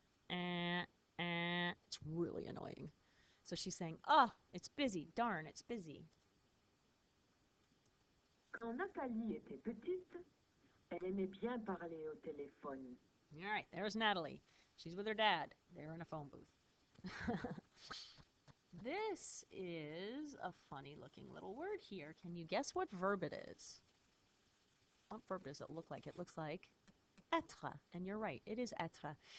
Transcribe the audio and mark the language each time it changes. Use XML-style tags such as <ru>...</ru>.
<en>It's really annoying. So she's saying, oh, it's busy, darn, it's busy.</en> <fr>Quand Nathalie était petite, elle aimait bien parler au téléphone.</fr> <en>All right, there's Natalie. She's with her dad. They're in a phone booth. This is a funny looking little word here. Can you guess what verb it is? What verb does it look like? It looks like être. And you're right, it is être.</en>